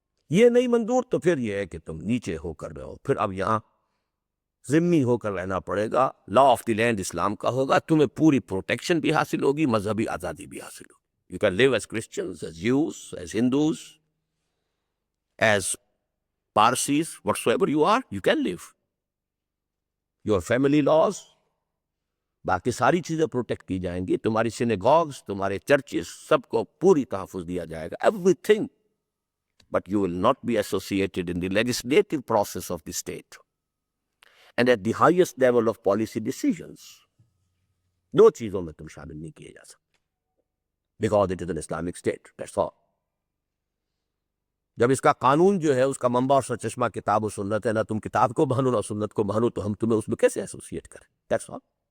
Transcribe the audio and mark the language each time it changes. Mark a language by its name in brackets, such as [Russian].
[Urdu] یہ نہیں منظور تو پھر یہ ہے کہ تم نیچے ہو کر رہو، پھر اب یہاں ذمی ہو کر رہنا پڑے گا، [English] law of the land [Urdu] اسلام کا ہوگا، تمہیں پوری پروٹیکشن بھی حاصل ہوگی، مذہبی آزادی بھی حاصل ہوگی۔ [English] You can live as Christians, as Jews, as Hindus, as Parsis, whatsoever you are, you can live. Your family laws، [Urdu] باقی ساری چیزیں پروٹیکٹ کی جائیں گی، تمہاری سینیگوگز، تمہارے چرچز، سب کو پوری تحفظ دیا جائے گا، [English] everything. But you will not be associated in the legislative process of the state and at the highest level of policy decisions. [Urdu] دو چیزوں میں تم شامل نہیں کیے جا سکتے، [English] because it is an Islamic state, that's all. [Urdu] جب اس کا قانون جو ہے اس کا منبع اور سرچشمہ کتاب و سنت ہے، نہ تم کتاب کو مانو نہ سنت کو مانو، تو ہم تمہیں اس میں کیسے ایسوسیٹ کریں؟ [English] That's all.